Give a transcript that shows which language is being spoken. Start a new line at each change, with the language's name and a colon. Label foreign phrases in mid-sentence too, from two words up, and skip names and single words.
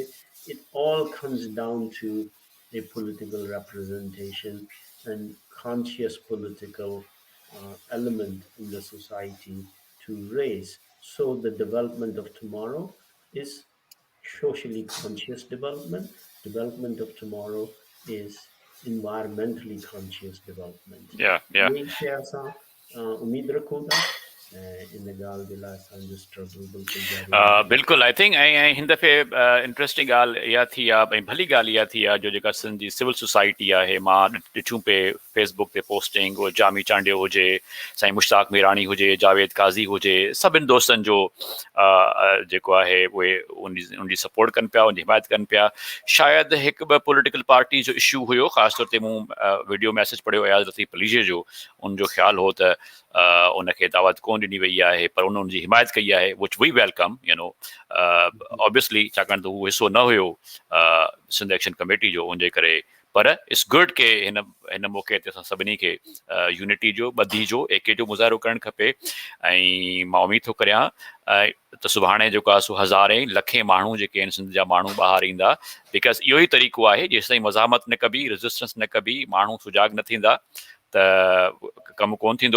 English: It all comes down to a political representation and conscious political element in the society to raise. So the development of tomorrow is socially conscious development. Development of tomorrow is environmentally conscious development. Yeah.
Sindhi: यही से असां उम्मीद रखूं था इन ॻाल्हि जे लाइ असांजो स्ट्रगल बिल्कुलु जारी आहे। बिल्कुलु,
English: I think
Sindhi: ऐं हिन दफ़े इंट्रस्टिंग ॻाल्हि इहा थी आहे, ऐं भली ॻाल्हि इहा थी आहे जो जेका सिंध जी
English: civil society
Sindhi: आहे, मां ॾिठूं पे फेसबुक ते पोस्टिंग, उहो जामी चांडियो हुजे, साईं मुश्ताक मीरानी हुजे, जावेद काज़ी हुजे, सभिनि दोस्तनि जो जेको आहे उहे उनजी सपोर्ट कनि पिया, उनजी हिमायत कनि पिया। शायदि हिकु ॿ
English: political party
Sindhi: जो इशू हुयो, ख़ासि तौर ते मूं
English: video message
Sindhi: पढ़ियो अयाज़ लतीफ़ पलीजे जो, उनजो ख़्यालु हो त उनखे दावत कोन ॾिनी वई आहे, पर उनजी हिमायत कई आहे,
English: which we welcome, you know, obviously,
Sindhi: छाकाणि त उहो हिसो न हुयो सिंध एक्शन कमेटी जो, उनजे करे। पर
English: it's good
Sindhi: के हिन मौक़े ते असां सभिनी खे यूनिटी जो, ॿधी जो, एके जो मुज़ाहिरो करणु खपे। ऐं मां उमीद थो करियां त सुभाणे जेको आहे सो हज़ारे लखे माण्हू जेके आहिनि सिंध जा माण्हू ॿाहिरि ईंदा, बिकॉज़ इहो ई तरीक़ो आहे, जेसिताईं मज़ामत न कबी, रेज़िस्टेंस न कबी, माण्हू सुजाग न थींदा त कमु कोन थींदो।